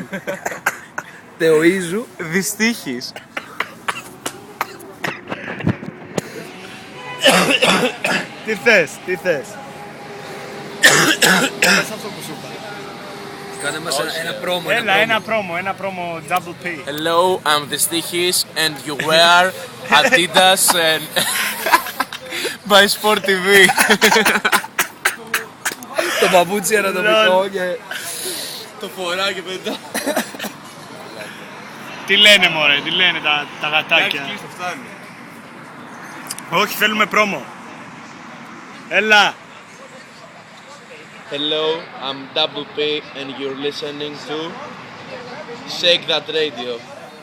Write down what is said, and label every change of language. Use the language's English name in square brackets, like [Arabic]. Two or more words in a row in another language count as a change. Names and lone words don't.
[Greek] Τεοίζου. Δυστύχης. Τι θες. Πες αυτό που σου είπα. Κάνε μας ένα πρόμο. Έλα, ένα πρόμο [English] double P. Hello, I'm Δυστύχης and you wear Adidas and by Sport TV. [Greek] Το παπούτσι ανατομικό και... Το φορά και μετά. Τι λένε μωρέ, τι λένε τα γατάκια. Φτάνει. Όχι, θέλουμε πρόμο. Έλα. [English] Hello, I'm Double P and you're listening to Shake That Radio.